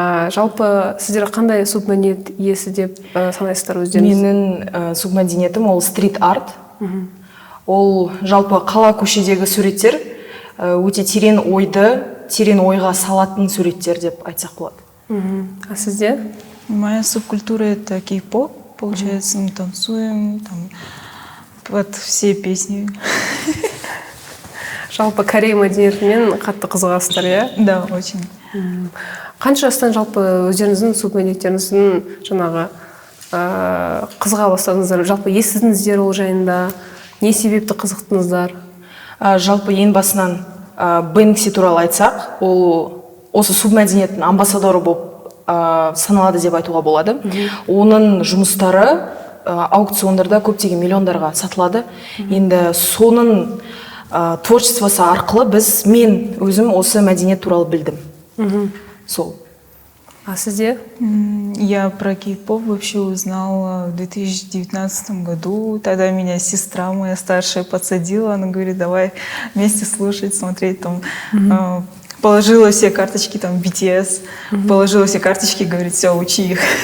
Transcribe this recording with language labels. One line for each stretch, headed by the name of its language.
Kazakh: Жалпы сіздер қандай субмәдениет иесі деп санайсыздар өздеріңіз? Менің субмәдениетім ол стрит-арт. Ол жалпы қала көшедегі суреттер, өте терең ойға салатын суреттер деп айтсақ болады. А сізде?
Russian: Моя субкультура — это кей-поп. Получается, мы танцуем там под все песни.
Kazakh: Жалпы Корей мәдениетімен қатты қызығасыздар, иә?
Russian: Да, очень.
Kazakh: Қанша жастан жалпы өздеріңіздің субмәдениеттеріңіздің қызыға бастадыңыздар? Жалпы естідіңіздер ол жайында? Не себепті қызықтыңыздар? Жалпы ең басынан Бэнкси туралы айтсақ, ол осы субмәдениеттің амбассадоры болып саналады деп айтуға болады. Оның жұмыстары аукциондарда көптеген миллиондарға сатылады. Енді соның творчествосы арқылы мен өзім осы мәдениет туралы білдім. Сол. А сізде?
Russian: Я про кей-поп вообще узнала в 2019 году. Тогда меня сестра моя старшая подсадила. Она говорит, давай вместе слушать, смотреть там. Положила все карточки, там, BTS, положила все карточки, говорит, все, учи их.